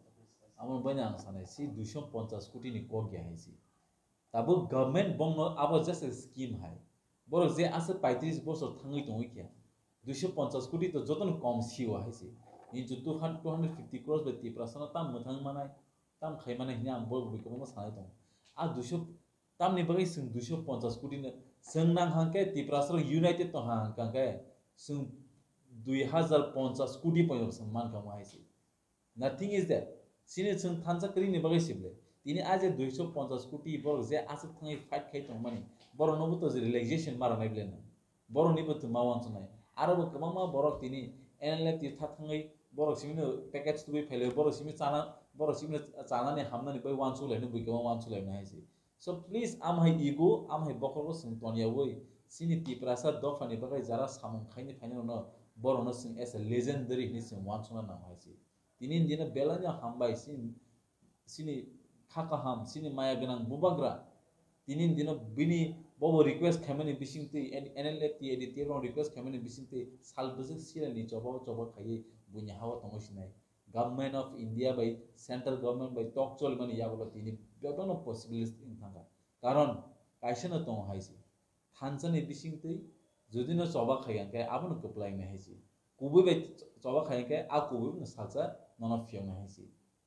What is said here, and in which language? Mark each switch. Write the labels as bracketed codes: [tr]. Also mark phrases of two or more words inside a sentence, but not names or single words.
[trp] amon banyang sanai si 250 koটি ni ko gya haisi tabu government bong abo [en] just a scheme [trp] hai borok je ase 35 bosor thangai tongoi kya 250 কোটি to joton kom siwa haisi ni ju 250 crores be Tiprasa na tam muthang manai tam khai manai hina bol bui ko ma sanai tong a 200 tam ni bagai sing 250 কোটি na sing nang hangke Tiprasa united to hang kangke sing 2050 কোটি point man kama haisi [en] nothing is there [trp] sini sing thansa kri ni bagai sible tini aje 250 কোটি borok je asuk thangai fight khai tong mani borok no buto je relaxation mara nai blen borok ni buto mawan sunai aro kama borok tini NLFT thangai borok simino package tu phele borok simi chana ni hamna ni bai wan su lai ni bui kama wan su lai na haisi [en] so please [trp] am hai ego am hai bokor sing tonia woi sini Tiprasa dofani bagai jara samung khaini final no borno sing [en] as a legendary [trp] ni sing wan sona nam haisi tinin dina belanya hambai sini khaka ham sini maya ganang bubagra tinin dina bini bobo request khamani bisingte NLFT editor request khamani bisingte salbuse sila ni choba khaye bunya hawa tomosinai [en] government of India by central government by talk [trp] chol mani yagulo tini bebano possibilities in thanga karon kaisana tong haisi thansani bisingte jodino choba khayan kai abono koplai na haisi kubu be choba khayan kai a kubu na salsa nono fiong na haisi